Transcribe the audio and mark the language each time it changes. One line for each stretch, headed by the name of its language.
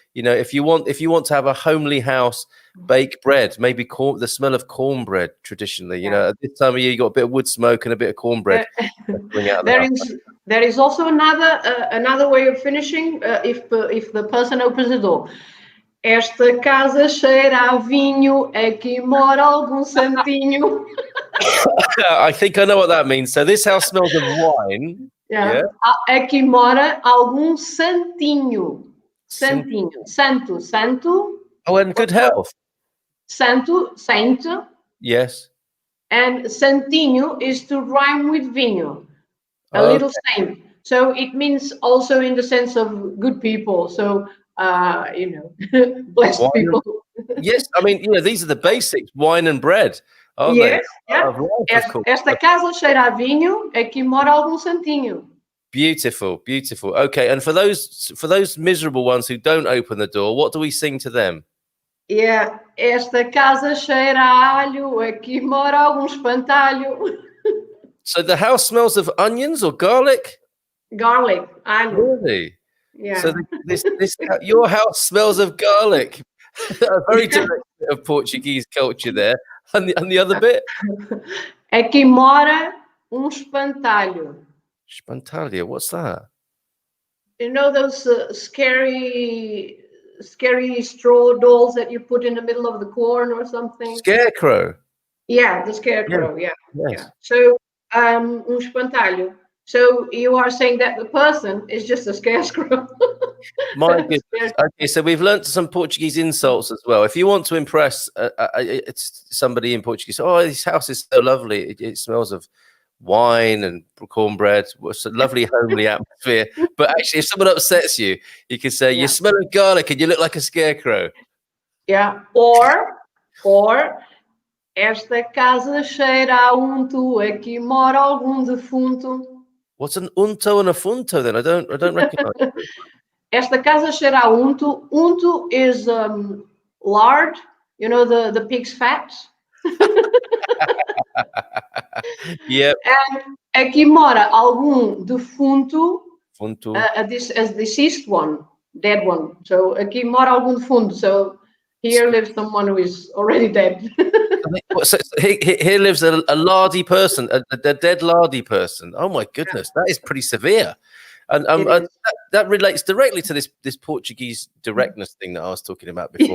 English: If you want to have a homely house, bake bread, maybe the smell of cornbread traditionally. At this time of year, you got a bit of wood smoke and a bit of cornbread. There is also another way of finishing if the person opens the door.
Portuguese: Esta casa cheira a vinho, aqui mora algum santinho.
English: I think I know what that means. So this house smells of wine. Yeah.
Portuguese: Aqui mora algum santinho. Santinho. Santo.
English: Oh, and good health. Saint. Yes. And santinho is to rhyme with vinho. A little saint. So it means also in the sense of good people. So, blessed people. Yes, I mean, these are the basics, wine and bread. Yes, yeah.
Portuguese: Esta casa cheira a vinho, aqui mora algum santinho.
English: Beautiful. Okay, and for those miserable ones who don't open the door, what do we sing to them?
Portuguese: Yeah, esta casa cheira a alho, aqui mora algum espantalho.
English: So the house smells of onions or garlic? Garlic, alho. Really? Yeah. So your house smells of garlic. A very direct bit of Portuguese culture there. And the other bit?
Portuguese: Aqui mora espantalho.
English: Espantalho, what's that? you know those scary straw dolls that you put in the middle of the corn or something? Scarecrow. Yeah, the Yeah. scarecrow. Yeah, yeah. Yes. So, espantalho. So you are saying that the person is just a scarecrow. My goodness. Okay, so we've learnt some Portuguese insults as well. If you want to impress it's somebody in Portuguese, oh, this house is so lovely. It smells of wine and cornbread. It's a lovely homely atmosphere. But actually, if someone upsets you, you can say, you smell of garlic and you look like a scarecrow. Yeah.
Portuguese: Or esta casa cheira a unto, aqui mora algum defunto.
English: What's an unto and a funto then? I don't recognize it.
Portuguese: Esta casa cheira a unto.
English: Unto is lard, you know, the pig's fat. Yep.
Portuguese: And aqui mora algum defunto, Funto.
English: a deceased one, dead one.
Portuguese: So aqui mora algum defunto.
English: So here lives someone who is already dead. So here lives a lardy person, a dead lardy person. Oh my goodness, that is pretty severe. And that relates directly to this Portuguese directness thing that I was talking about before.